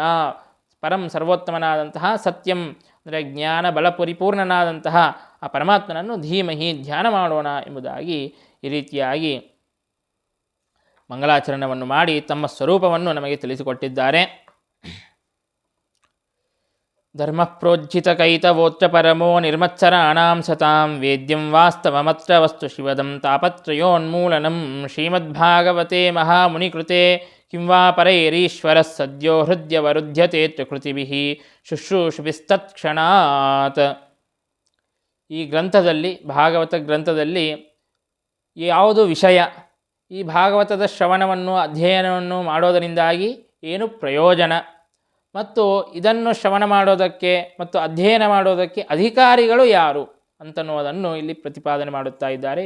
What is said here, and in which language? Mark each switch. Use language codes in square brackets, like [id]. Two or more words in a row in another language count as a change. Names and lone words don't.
[kn] ಪರಂ ಸರ್ವೋತ್ತಮನಾದಂತಹ ಸತ್ಯಂ ಅಂದರೆ ಜ್ಞಾನ ಬಲ ಪರಿಪೂರ್ಣನಾದಂತಹ ಆ ಪರಮಾತ್ಮನನ್ನು ಧೀಮಹಿ ಧ್ಯಾನ ಮಾಡೋಣ ಎಂಬುದಾಗಿ ಈ ರೀತಿಯಾಗಿ ಮಂಗಲಾಚರಣವನ್ನು ಮಾಡಿ ತಮ್ಮ ಸ್ವರೂಪವನ್ನು ನಮಗೆ ತಿಳಿಸಿಕೊಟ್ಟಿದ್ದಾರೆ. [sa] ಧರ್ಮ ಪ್ರೋಜ್ಜಿತ ಕೈತವೋಚ್ಚ ಪರಮೋ ನಿರ್ಮತ್ಸರಾಣಾಂ ಸತಾಂ ವೇದ್ಯಂ ವಾಸ್ತವಮತ್ರ ವಸ್ತು ಶಿವದಂ ತಾಪತ್ರಯೋನ್ಮೂಲನಂ ಶ್ರೀಮದ್ಭಾಗವತೆ ಮಹಾಮುನಿಕೃತೆ ಕಿಂ ವಾ ಪರೈರೀಶ್ವರ ಸದ್ಯೋ ಹೃದಯವರುಧ್ಯತೆ ತ್ರಿಕೃತಿಭಿಃ ಶುಶ್ರೂಷುಭಿಸ್ತತ್ಕ್ಷಣಾತ್. [kn] ಈ ಗ್ರಂಥದಲ್ಲಿ, ಭಾಗವತ ಗ್ರಂಥದಲ್ಲಿ ಯಾವುದು ವಿಷಯ, ಈ ಭಾಗವತದ ಶ್ರವಣವನ್ನು ಅಧ್ಯಯನವನ್ನು ಮಾಡೋದರಿಂದಾಗಿ ಏನು ಪ್ರಯೋಜನ, ಮತ್ತು ಇದನ್ನು ಶ್ರವಣ ಮಾಡೋದಕ್ಕೆ ಮತ್ತು ಅಧ್ಯಯನ ಮಾಡೋದಕ್ಕೆ ಅಧಿಕಾರಿಗಳು ಯಾರು ಅಂತನ್ನುವುದನ್ನು ಇಲ್ಲಿ ಪ್ರತಿಪಾದನೆ ಮಾಡುತ್ತಾ ಇದ್ದಾರೆ.